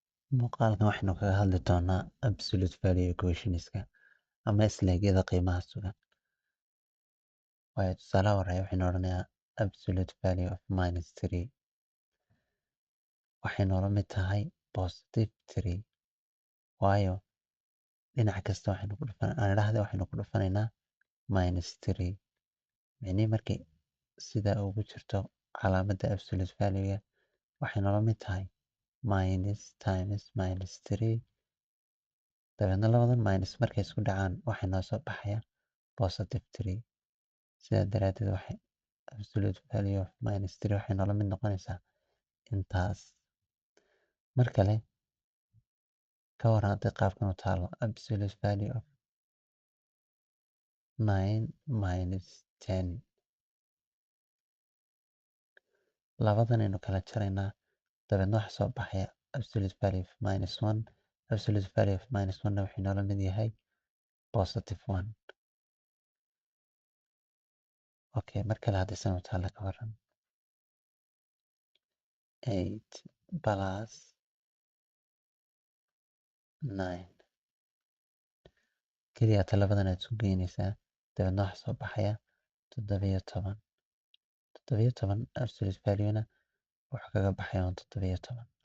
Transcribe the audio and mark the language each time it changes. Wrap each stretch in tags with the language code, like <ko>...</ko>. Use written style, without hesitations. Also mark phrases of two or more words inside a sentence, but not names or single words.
<so>Muuqaalkan waxaynu kaga hadli doonaa</so> <en>absolute value equationska</en> <so>ama isleegyada qiimaha sugan. Waayo tusaalaha hore waxaynu odhanayaa</so> <en>absolute value of -3</en> <so>waxay noola mid tahay +3 waayo dhinac kasta waxaynu ku dhufanaynaa -3 micnihii markii sida ugu jirto calaamadda</so> <en>absolute value</en> <so>waxay noola mid tahay</so> <en>minus times -3</en> <so>dabeedna labadan minus markay isku dhacaan waxay noo soo baxaya +3 sidaa daraaddeed waxay</so> <en>absolute value of -3</en> <so>waxay noola mid noqonaysaa intaas. Mar kale ka waran haddii qaabkan u taalo</so> <en>absolute value of 9 minus 10</en> <so>labadan aynu kala jaraynaa dabeedna waxa soo baxaya</so> <en>absolute value of -1 absolute value of -1</en> <so>na waxay noola mid yahay +1. Okay, mar kale haddii san u taalo ka waran 8 plus 9 keliya ta labadan aad isu geynaysaa dabeedna waxa soo baxaya 17</so> <en>absolute value-na</en> <so>wuxuu kaga baxaya 17.</so>